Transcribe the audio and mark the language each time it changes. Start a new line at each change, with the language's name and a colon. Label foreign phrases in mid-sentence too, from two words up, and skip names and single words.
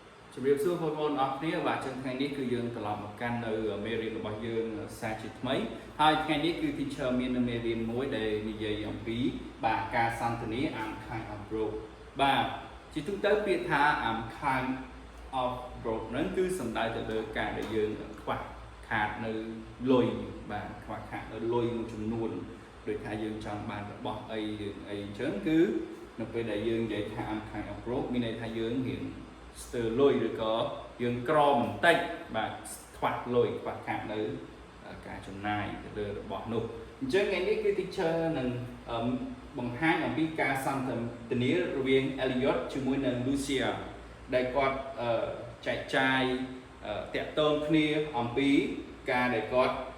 Khmer: ជំរាបសួរបងប្អូនអរគ្នាបាទចឹងថ្ងៃនេះគឺយើងត្រឡប់មកកាន់នៅមេរៀនរបស់យើងសាជាថ្មីហើយថ្ងៃនេះគឺ teacher មានមេរៀនមួយដែលនិយាយអំពីបាទការ សន្ទនា
English: I'm kind of broke
Khmer: បាទជាទូទៅពាក្យថា
English: I'm kind of broke
Khmer: ហ្នឹងគឺសំដៅទៅលើការដែលយើងខ្វះខាតនៅ លុយបាទខ្វះខាតនៅលុយមួយចំនួនដោយថាយើងចង់បានរបស់អីអញ្ចឹងគឺនៅពេល ដែលយើងនិយាយថា
English: I'm kind of broke
Khmer: មានន័យថាយើងរៀងស្ទើរលុយឬក៏យើងក្របន្តិចបាទខ្វះលុយខ្វះខាតនៅការចំណាយទៅលើរបស់នោះអញ្ចឹងថ្ងៃនេះគឺ teacher នឹងបង្ហាញអំពីការសន្ទនារវាង Elliot ជាមួយនឹង Lucia ដែលគាត់ចែកចាយតាក់ទងគ្នាអំពីការដែលគាត់